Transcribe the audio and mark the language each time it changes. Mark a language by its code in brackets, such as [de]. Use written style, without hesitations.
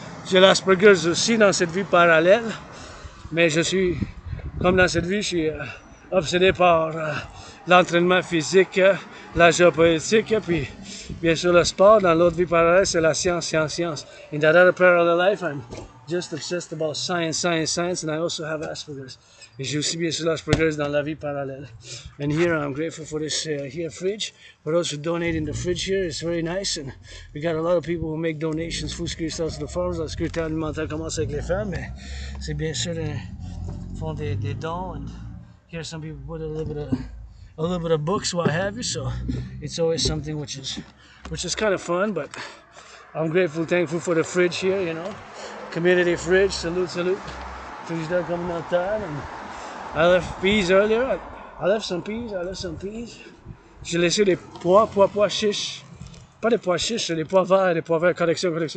[fr] J'ai l'Asperger's aussi dans cette vie parallèle, mais je suis, comme dans cette vie, je suis obsédé par l'entraînement physique, la géopolitique, puis bien sûr le sport. Dans l'autre vie parallèle, c'est la science. [en] In that other parallel life, I'm just obsessed about science, and I also have Asperger's. [fr] Et j'ai aussi bien sûr l'Asperger's dans la vie parallèle. [en] And here I'm grateful for this here fridge. For those who donate in the fridge here, it's very nice. And we got a lot of people who make donations. Food security starts with the farmers. [fr] La sécurité alimentaire commence avec les femmes, mais c'est bien sûr font des dons. [en] And here some people put a little bit of books, what have you. So it's always something which is kind of fun. But I'm grateful, thankful for the fridge here, you know. Community fridge, salute. Tuesday coming out time, and I left peas earlier. I left some peas. [fr] J'ai laissé les pois chiches. Pas des pois chiches, c'est des pois verts, collection.